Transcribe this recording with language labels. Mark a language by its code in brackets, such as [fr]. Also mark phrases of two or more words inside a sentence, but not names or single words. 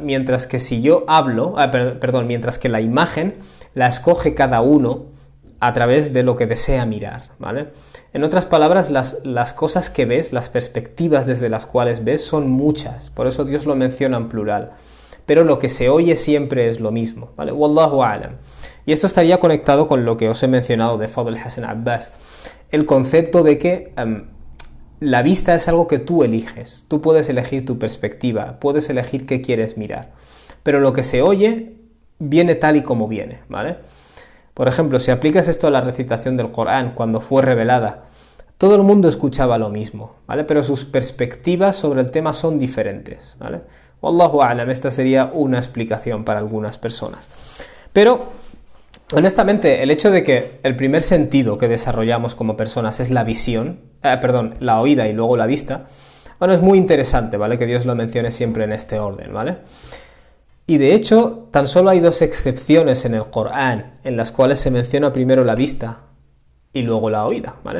[es] Mientras que si yo hablo, mientras que la imagen la escoge cada uno a través de lo que desea mirar, ¿vale? En otras palabras, las cosas que ves, las perspectivas desde las cuales ves son muchas, por eso Dios lo menciona en plural. Pero lo que se oye siempre es lo mismo, ¿vale? [ar] والله أعلم. [es] Y esto estaría conectado con lo que os he mencionado de Fadl Hassan Abbas. El concepto de que la vista es algo que tú eliges. Tú puedes elegir tu perspectiva, puedes elegir qué quieres mirar. Pero lo que se oye viene tal y como viene, ¿vale? Por ejemplo, si aplicas esto a la recitación del Corán cuando fue revelada, todo el mundo escuchaba lo mismo, ¿vale? Pero sus perspectivas sobre el tema son diferentes, ¿vale? [ar] والله أعلم, [es] esta sería una explicación para algunas personas. Pero, honestamente, el hecho de que el primer sentido que desarrollamos como personas es la visión, la oída y luego la vista, bueno, es muy interesante, ¿vale?, que Dios lo mencione siempre en este orden, ¿vale? Y de hecho, tan solo hay 2 excepciones en el Corán en las cuales se menciona primero la vista y luego la oída, ¿vale?